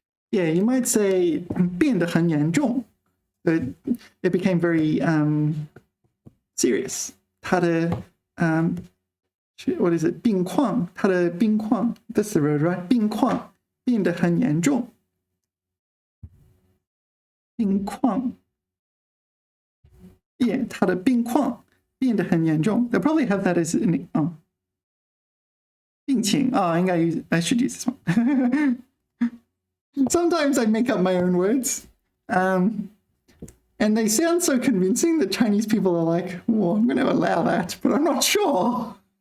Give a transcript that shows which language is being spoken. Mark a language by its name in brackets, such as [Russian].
[English] Yeah, you might say [Chinese] 变得很严重. [English] It became very serious. 它的what is it? [Chinese] 病况，它的病况 [English] that's the word, right? [Chinese] 病况变得很严重。病况 Yeah, 它的病况变得很严重。 [English] They'll probably have that as an 病情 I should use this one. Sometimes I make up my own words. And they sound so convincing that Chinese people are like, well, I'm going to allow that, but I'm not sure.